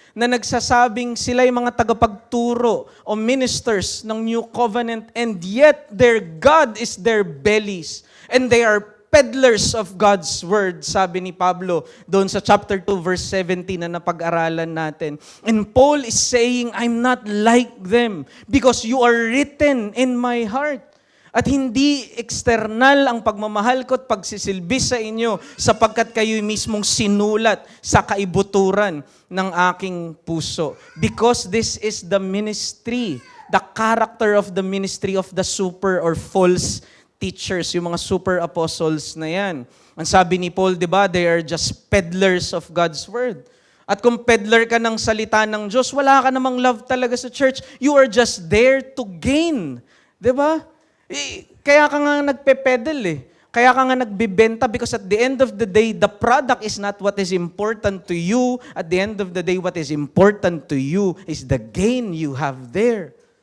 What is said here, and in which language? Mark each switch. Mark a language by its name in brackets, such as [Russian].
[Filipino] na nagsasabing sila yung mga tagapagturo o ministers ng New Covenant, [English] and yet their God is their bellies and they are peddlers of God's Word, [Filipino] sabi ni Pablo doon sa chapter 2 verse 17 na napag-aralan natin. [English] And Paul is saying, I'm not like them because you are written in my heart. [Filipino] At hindi external ang pagmamahal ko at pagsisilbi sa inyo sapagkat kayo mismong sinulat sa kaibuturan ng aking puso. [English] Because this is the ministry, the character of the ministry of the super or false teachers, [Filipino] yung mga super apostles na yan. Ang sabi ni Paul, di ba, [English] they are just peddlers of God's Word. [Filipino] At kung peddler ka ng salita ng Diyos, wala ka namang love talaga sa church. [English] You are just there to gain. [Filipino] Di ba? Kaya ka nga nagpe-peddle eh. Kaya ka nga nagbibenta [English] because at the end of the day, the product is not what is important to you. At the end of the day, what is important to you is the gain you have there.